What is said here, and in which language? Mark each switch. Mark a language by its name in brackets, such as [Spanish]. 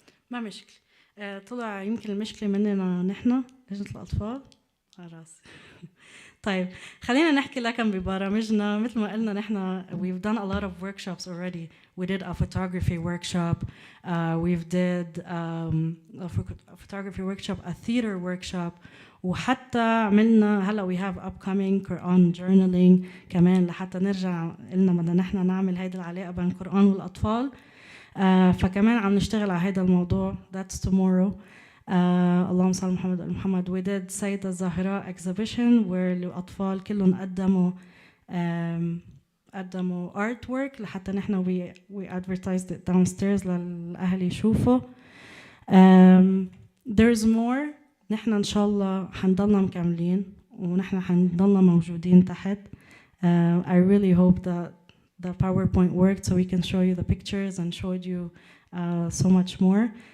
[Arabic] ما مشكلة. طلع يمكن المشكلة مننا نحن لجنة الأطفال. خلاص. طيب خلينا نحكي لكم ببرامجنا. مثل ما قلنا نحن [English] we've done a lot of workshops already. We did a photography workshop, we've did a photography workshop, a theater workshop, [Arabic] وحتى عملنا هلا [English] we have upcoming Quran journaling [Arabic] كمان لحتى نرجع قلنا بدنا نحن نعمل هيدا العلاقة بين القرآن والأطفال. فكمان عم نشتغل على هيدا الموضوع. [English] That's tomorrow. [Arabic] اللهم صل على محمد وعلى محمد. [English] We did [Arabic] سيدة الزهراء [English] exhibition where [Arabic] الأطفال كلهم قدموا قدموا artwork لحتى نحن [English] we advertised it downstairs [Arabic] للأهل يشوفوا. [English] There's more. [Arabic] نحن إن شاء الله حنضلنا مكملين ونحن حنضلنا موجودين تحت. [English] I really hope that the PowerPoint worked so we can show you the pictures and showed you so much more.